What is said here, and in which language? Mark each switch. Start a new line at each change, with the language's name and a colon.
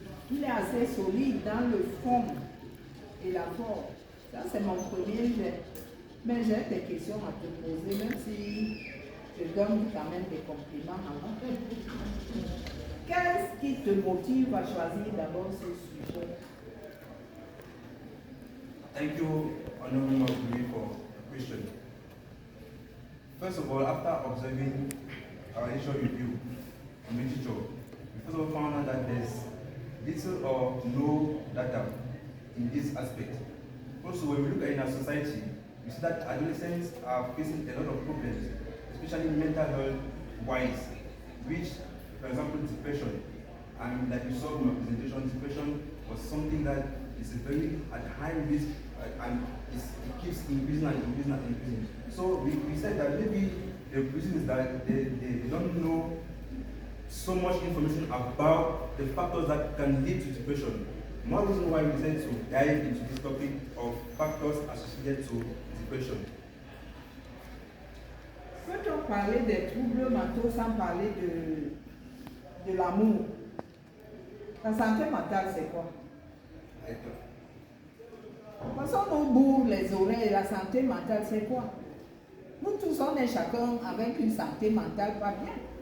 French: Il est assez solide dans le fond et la forme. Ça, c'est mon premier jet. Mais j'ai des questions à te poser, même si je donne quand même des compliments avant. Qu'est-ce qui te motive à choisir d'abord ce sujet?
English: Thank you, Honorable Mabui, for the question. First of all, after observing our initial review on literature, we first of all found out that there's little or no data in this aspect. Also, when we look at in our society, we see that adolescents are facing a lot of problems, especially mental health wise, which, for example, depression. And like you saw from my presentation, depression was something that is very at high risk and it keeps increasing and increasing and increasing. So we said that maybe the reason is that they don't know so much information about the factors that can lead to depression. One reason why we decided to dive into this topic of factors associated to depression.
French: Peut-on parler des troubles mentaux sans parler de l'amour? La santé mentale, c'est quoi? Parce qu'on nous bourre les oreilles, la santé mentale, c'est quoi? Nous tous, on est chacun avec une santé mentale pas bien.